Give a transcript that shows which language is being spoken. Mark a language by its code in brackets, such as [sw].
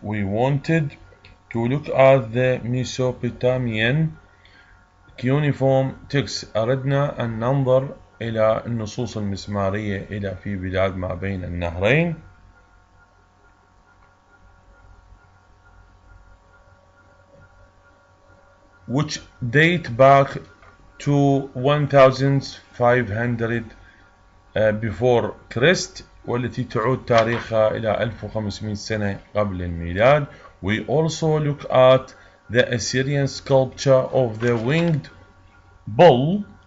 [en] We wanted to look at the Mesopotamian cuneiform texts. [ar] أردنا أن ننظر إلى النصوص المسمارية في بلاد ما بين النهرين. [en] which date back to 1500 before Christ، [ar] والتي تعود تاريخها إلى 1500 سنة قبل الميلاد. [en] We also look at the Assyrian sculpture of the winged bull.